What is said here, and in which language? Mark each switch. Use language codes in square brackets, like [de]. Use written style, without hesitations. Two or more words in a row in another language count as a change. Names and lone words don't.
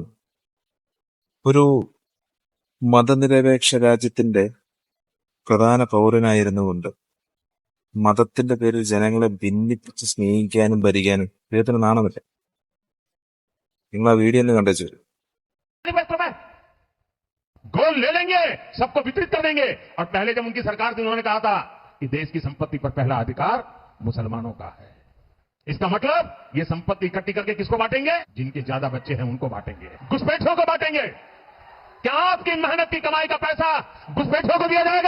[ml] ഒരു മതനിരപേക്ഷ രാജ്യത്തിന്റെ പ്രധാന പൗരനായിരുന്നുകൊണ്ട് മതത്തിന്റെ പേരിൽ ജനങ്ങളെ ഭിന്നിപ്പിച്ച് സ്നേഹിക്കാനും ഭരിക്കാനും ഇദ്ദേഹത്തിന് നാണമില്ല. നിങ്ങൾ ആ വീഡിയോ ഒന്ന് കണ്ടേച്ചു. [hi] गोल ले लेंगे, सबको वितरित कर देंगे। और पहले जब उनकी सरकार थी उन्होंने कहा था कि देश की संपत्ति पर पहला अधिकार मुसलमानों का है। इसका मतलब ये संपत्ति इकट्ठी करके किसको बांटेंगे? जिनके ज्यादा बच्चे हैं उनको बांटेंगे, घुसपैठियों को बांटेंगे। क्या आपकी मेहनत की कमाई का पैसा घुसपैठियों को दिया जाएगा?